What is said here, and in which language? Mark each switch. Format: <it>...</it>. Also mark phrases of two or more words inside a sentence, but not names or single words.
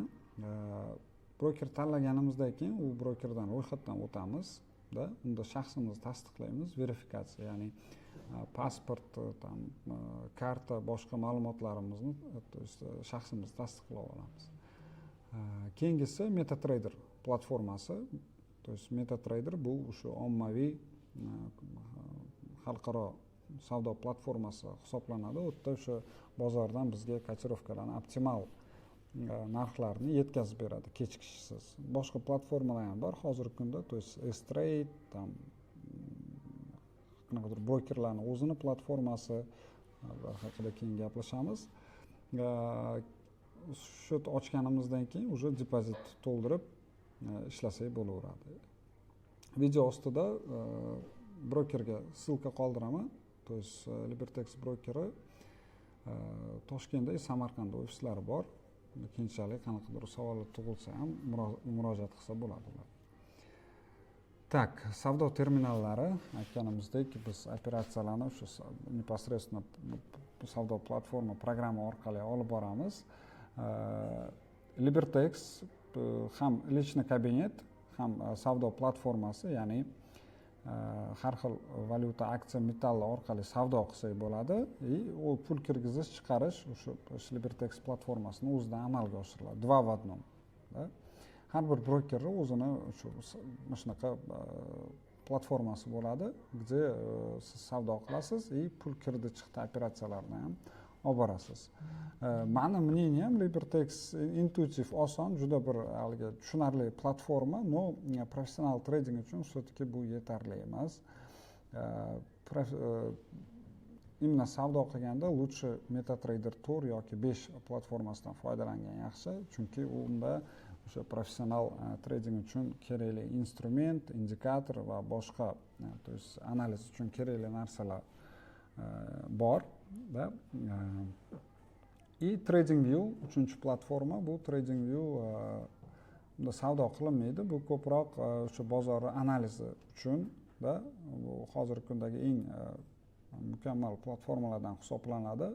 <uz>Broker tanlaganimizdan keyin u brokerdan ro'yxatdan o'tamiz, da, unda shaxsimizni tasdiqlaymiz, verifikatsiya, ya'ni pasport, karta, boshqa ma'lumotlarimizni,</uz> <ru>то есть</ru> <uz>shaxsimizni tasdiqlab olamiz. Keyingisi MetaTrader platformasi.</uz> <ru>То есть</ru> <uz>MetaTrader bu o'sha ommaviy xalqaro savdo platformasi hisoblanadi. U yerda o'sha bozordan bizga kotirovkalarni optimal narxlarni yetkazib beradi kechikishsiz. Boshqa platformalar ham bor hozirgi kunda,</uz> <ru>то есть</ru> <uz>S-Trade, tam qanaqadir brokerlarning o'zini platformasi haqida keyin gaplashamiz. Счет ochganimizdan keyin уже depozit to'ldirib ishlasak bo'laveradi. Video ostida brokerga ссылка qoldiraman.</uz> <ru>То есть</ru> <uz>Libertex brokeri Toshkentda, Samarqandda ofislari bor. Keyinchalik qanaqadir savollar tug'ilsa ham murojaat qilsa bo'ladi ular. Tak, savdo terminallari aytganimizdek biz operatsiyalarni shu непосредственно savdo platforma programma orqali olib boramiz. Libertex ham личный kabinet, ham savdo platformasi, ya'ni har xil valyuta, aksiya, metall orqali savdo qilsak bo'ladi. U pul kirgizish, chiqarish o'sha Libertex platformasini o'zidan amalga oshiriladi.</uz> <ru>Два в одном.</ru> <uz>Har bir brokerning o'zini shunaqa platformasi bo'ladi, где siz savdo qilasiz va pul kirdi chiqdi operatsiyalarini ham olib borasiz. Mani мнением LiberTex intuitiv, oson, juda bir haligi tushunarli platforma, но professional trading uchun все-таки bu yetarli emas. Imенно savdo qilganda lучше MetaTrader 4 yoki 5 platformasidan foydalangan yaxshi, chunki unda o'sha professional trading uchun kerakli instrument, indikator va boshqa</uz> <ru>то есть</ru> <uz>analiz uchun kerakli narsalar bor da. И TradingView uchinchi platforma, bu TradingView bunda savdo qilinmaydi, bu ko'proq o'sha bozor analizi uchun da, bu hozirgi kundagi eng mukammal platformalardan hisoblanadi.</uz>